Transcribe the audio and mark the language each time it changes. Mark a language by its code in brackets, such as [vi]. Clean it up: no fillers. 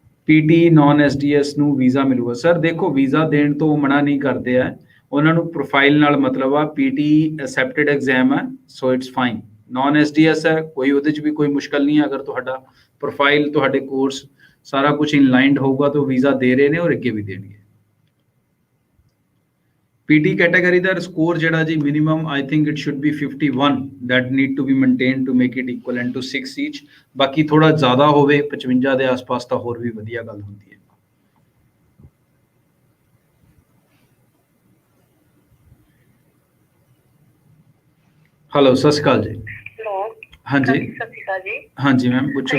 [pa] PT naan SDS ਨੂੰ visa ਮਿਲੂਗਾ। Sir ਦੇਖੋ ਵੀਜ਼ਾ ਦੇਣ ਤੋਂ ਮਨਾ ਨਹੀਂ ਕਰਦੇ ਆ, ਉਹਨਾਂ ਨੂੰ ਪ੍ਰੋਫਾਈਲ ਨਾਲ ਮਤਲਬ ਆ। PT ਅਸੈਪਟਡ ਐਗਜ਼ਾਮ ਹੈ, [en] So it's fine. [pa] Naan SDS ਹੈ, ਕੋਈ ਉਹਦੇ 'ਚ ਵੀ ਕੋਈ ਮੁਸ਼ਕਲ ਨਹੀਂ ਹੈ। ਅਗਰ ਤੁਹਾਡਾ ਪ੍ਰੋਫਾਈਲ, ਤੁਹਾਡੇ ਕੋਰਸ ਸਾਰਾ ਕੁਝ ਇਨਲਾਈਨਡ ਹੋਊਗਾ ਤਾਂ ਵੀਜ਼ਾ ਦੇ ਰਹੇ ਨੇ ਔਰ ਅੱਗੇ ਵੀ ਦੇਣਗੇ। PT ਕੈਟਾਗਰੀ ਦਾ ਸਕੋਰ ਜਿਹੜਾ ਜੀ minimum [en] I think it should be 51 that need to be maintained to make it equivalent to 6 each। [pa] ਬਾਕੀ ਥੋੜਾ ਜ਼ਿਆਦਾ ਹੋਵੇ 55 ਦੇ ਆਸ-ਪਾਸ ਤਾਂ ਹੋਰ ਵੀ ਵਧੀਆ ਗੱਲ ਹੁੰਦੀ ਹੈ। ਹੈਲੋ ਸਤਿ ਸ਼੍ਰੀ ਅਕਾਲ ਜੀ। ਹੈਲੋ ਹਾਂਜੀ ਸਤਿ ਸ਼੍ਰੀ ਅਕਾਲ ਜੀ। ਹਾਂਜੀ ਮੈਮ ਪੁੱਛੋ।